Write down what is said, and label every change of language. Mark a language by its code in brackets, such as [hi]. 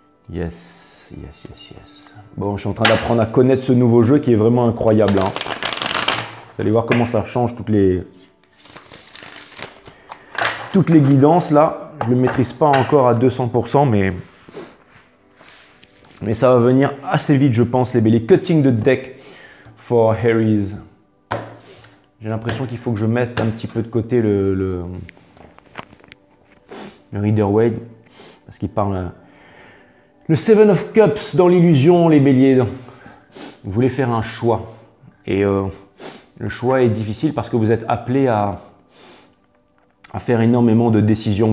[en] Yes, yes, yes, yes. [fr] Bon, je suis en train d'apprendre à connaître ce nouveau jeu qui est vraiment incroyable. Hein. Vous allez voir comment ça change toutes les guidances là. Je ne le maîtrise pas encore à 200%, mais ça va venir assez vite, je pense, les Béliers. [en] Cutting the deck for Aries. [fr] J'ai l'impression qu'il faut que je mette un petit peu de côté le Rider-Waite, parce qu'il parle. Le Seven of Cups dans l'illusion, les Béliers. Vous voulez faire un choix. Et le choix est difficile parce que vous êtes appelé à faire énormément de décisions.